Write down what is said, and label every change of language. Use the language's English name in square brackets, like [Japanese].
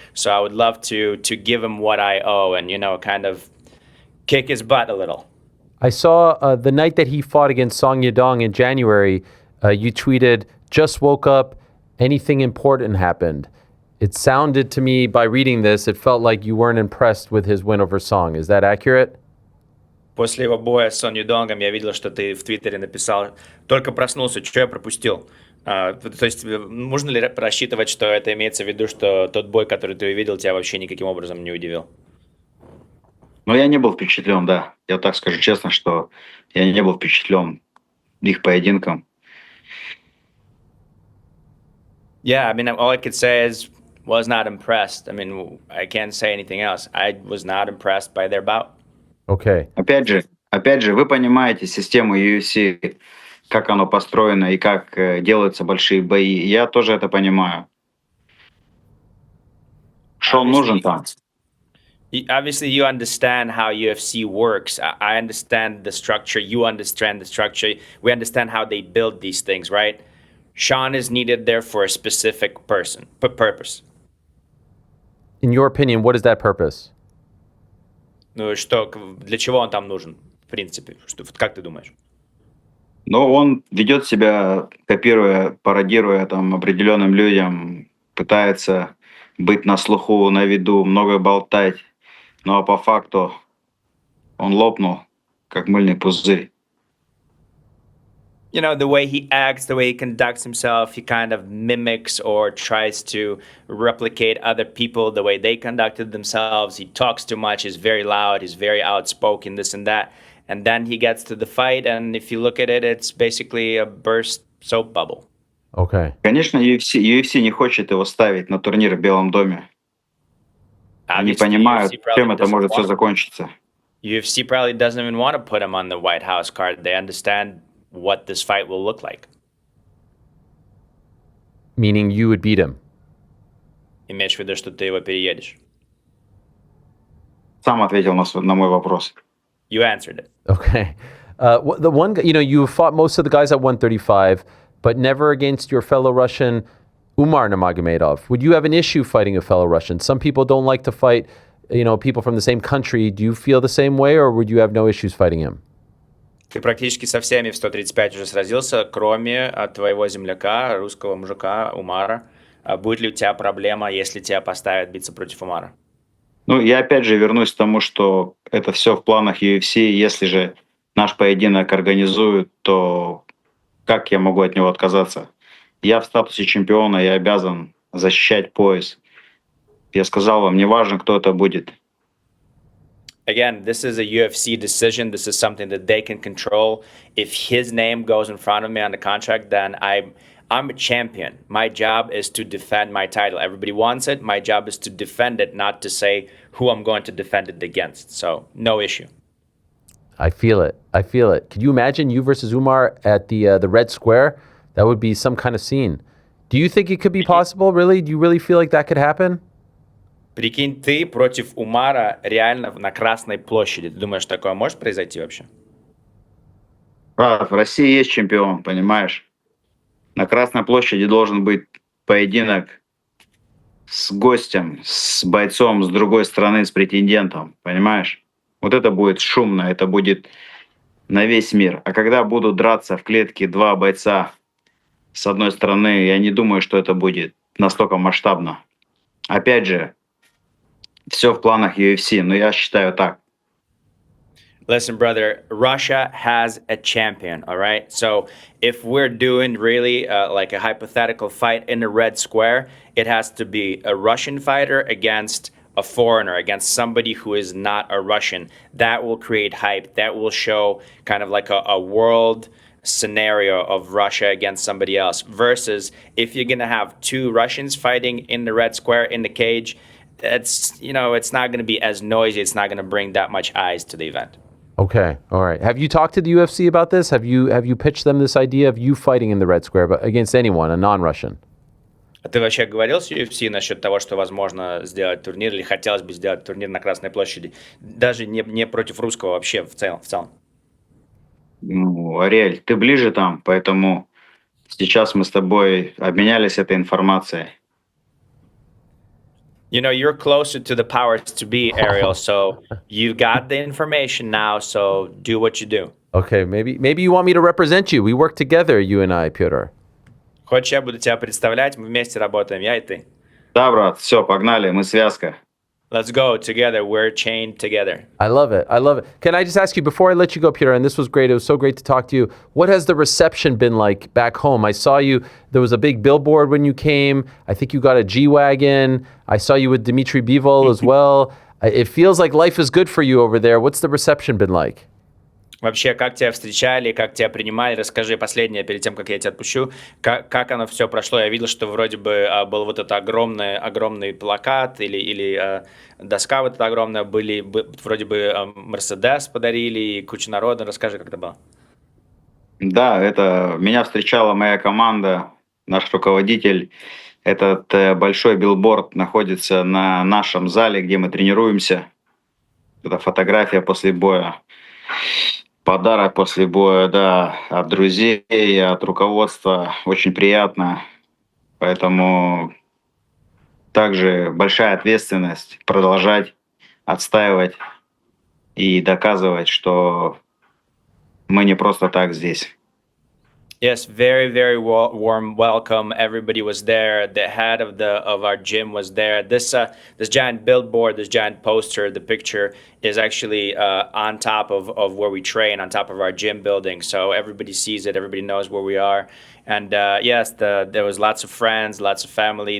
[English] So I would love to give him what I owe and, you know, kind of kick his butt a little. I saw the night that he fought against Song Yadong in January, you tweeted, "Just woke up, anything important happened." It sounded to me, by reading this, it felt like you weren't impressed with his win over Song. Is that accurate? [Russian] После его боя с Сон Юдонгом я видел, что ты в Твиттере написал: «Только проснулся, что я пропустил?» То есть можно ли рассчитывать, что это имеется в виду, что тот бой, который ты увидел, тебя вообще никаким образом не удивил? Но я не был впечатлен, да. Я так скажу честно, что я не был впечатлен их поединком. [English] Yeah, I mean, all I could say is was not impressed. I mean, I can't say anything else. I was not impressed by their bout. Okay. [Russian] Опять же, вы понимаете систему UFC, как оно построено и как делаются большие бои. Я тоже это понимаю. Шон нужен там. [English] Obviously, you understand how UFC works. I understand the structure. You understand the structure. We understand how they build these things, right? Sean is needed there for a specific purpose. In your opinion, what is that purpose? [Russian] Ну, что, для чего он там нужен, в принципе? Как ты думаешь? Но он ведет себя, копируя, пародируя там определенным людям, пытается быть на слуху, на виду, много болтать. Ну а по факту он лопнул, как мыльный пузырь. [English] You know, the way he acts, the way he conducts himself, he kind of mimics or tries to replicate other people, the way they conducted themselves. He talks too much, he's very loud, he's very outspoken, this and that. And then he gets to the fight, and if you look at it, it's basically a burst soap bubble. Okay. [Russian] Конечно, UFC не хочет его ставить на турнир в Белом доме. Они понимают, чем это может все закончиться. [English] UFC probably doesn't even want to put him on the White House card. They understand what this fight will look like. Meaning you would beat him? [Russian] Имеешь в виду, что ты его переедешь? Сам ответил на мой вопрос. [English] You answered it. Okay. The one, you know, you fought most of the guys at 135, but never against your fellow Russian, Umar Nurmagomedov. Would you have an issue fighting a fellow Russian? Some people don't like to fight, you know, people from the same country. Do you feel the same way, or would you have no issues fighting him? [Russian] Ты практически со всеми в 135 уже сразился, кроме твоего земляка, русского мужика Умара. Будет ли у тебя проблема, если тебя поставят биться против Умара? Ну, я опять же вернусь к тому, что это все в планах UFC. Если же наш поединок организуют, то как я могу от него отказаться? Я в статусе чемпиона, я обязан защищать пояс. Я сказал вам, неважно, кто это будет. [English] Again, this is a UFC decision. This is something that they can control. If his name goes in front of me on the contract, then I'm a champion. My job is to defend my title. Everybody wants it. My job is to defend it, not to say who I'm going to defend it against. So no issue. I feel it. I feel it. Could you imagine you versus Umar at the Red Square? That would be some kind of scene. Do you think it could be possible? Really? Do you really feel like that could happen? [Russian] Прикинь, ты против Умара реально на Красной площади. Ты думаешь, такое может произойти вообще? В России есть чемпион, понимаешь? На Красной площади должен быть поединок с гостем, с бойцом с другой страны, с претендентом, понимаешь? Вот это будет шумно, это будет на весь мир. А когда будут драться в клетке два бойца с одной стороны, я не думаю, что это будет настолько масштабно. Опять же, все в планах UFC, но я считаю так. [English] Listen, brother, Russia has a champion, all right? So if we're doing really like a hypothetical fight in the Red Square, it has to be a Russian fighter against a foreigner, against somebody who is not a Russian. That will create hype. That will show kind of like a world scenario of Russia against somebody else. Versus if you're going to have two Russians fighting in the Red Square in the cage, it's not going to be as noisy. It's not going to bring that much eyes to the event. Okay, all right. Have you talked to the UFC about this? Have you pitched them this idea of you fighting in the Red Square, but against anyone, a non-Russian? [Russian] А ты вообще говорил с UFC насчет того, что возможно сделать турнир или хотелось бы сделать турнир на Красной площади, даже не против русского вообще в целом? Ну, Ариэль, ты ближе там, поэтому сейчас мы с тобой обменялись этой информацией. [English] You know, you're closer to the powers to be, Ariel, so you got the information now, so do what you do. Okay, maybe you want me to represent you. We work together, you and I, Petr. [Russian] Хочешь, я буду тебя представлять, мы вместе работаем, я и ты. Да, брат, все, погнали, мы связка. [English] Let's go together. We're chained together. I love it. I love it. Can I just ask you, before I let you go, Petr, and this was great. It was so great to talk to you. What has the reception been like back home? I saw you, there was a big billboard when you came. I think you got a G-Wagon. I saw you with Dmitry Bivol as well. It feels like life is good for you over there. What's the reception been like? [Russian] Вообще, как тебя встречали, как тебя принимали? Расскажи последнее перед тем, как я тебя отпущу. Как оно все прошло? Я видел, что вроде бы был вот этот огромный плакат или доска вот эта огромная. Вроде бы Мерседес подарили и куча народа. Расскажи, как это было. Да, это меня встречала моя команда, наш руководитель. Этот большой билборд находится на нашем зале, где мы тренируемся. Это фотография после боя. Подарок после боя, да, от друзей, от руководства. Очень приятно. Поэтому также большая ответственность продолжать отстаивать и доказывать, что мы не просто так здесь. [English] Yes, very, very warm welcome. Everybody was there. The head of our gym was there. This giant billboard, this giant poster, the picture is actually on top of where we train, on top of our gym building. So everybody sees it. Everybody knows where we are. And yes, there was lots of friends, lots of family.